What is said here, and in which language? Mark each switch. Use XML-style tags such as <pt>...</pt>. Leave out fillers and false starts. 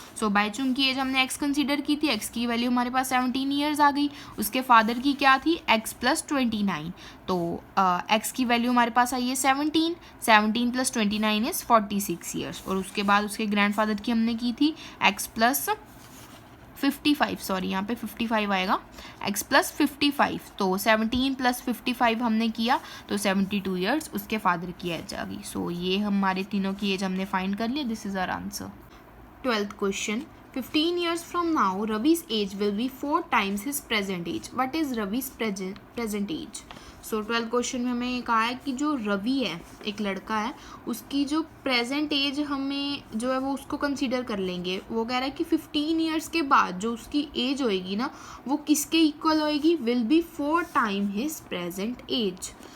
<hi>सो bye चूंकि as हमने x consider की थी, x की वैल्यू हमारे पास 17 ईयर्स आ गई, उसके फादर की क्या थी x प्लस 29, तो x की वैल्यू हमारे पास आई है 17 प्लस 29 इज 46 ईयर्स, और उसके बाद उसके ग्रैंडफादर की हमने की थी x प्लस 55, सॉरी यहाँ पे 55 आएगा, x प्लस 55, तो 17 प्लस 55 हमने किया तो 72 ईयर्स उसके फादर की एज आ गई। सो ये हमारे तीनों की एज हमने फाइंड कर लिया,</hi> <en>This is our answer. 12th question, 15 years from now Ravi's age will be 4 times his present age. What is Ravi's present age?</en> <hi>So 12th question में हमें कहा है कि जो रवि है, एक लड़का है, उसकी जो प्रेजेंट एज हमें जो है वो उसको कंसीडर कर लेंगे। वो कह रहा है कि 15 ईयर्स के बाद जो उसकी एज होएगी ना वो किसके इक्वल होएगी,</hi> <en>Will be 4 time his present age.</en>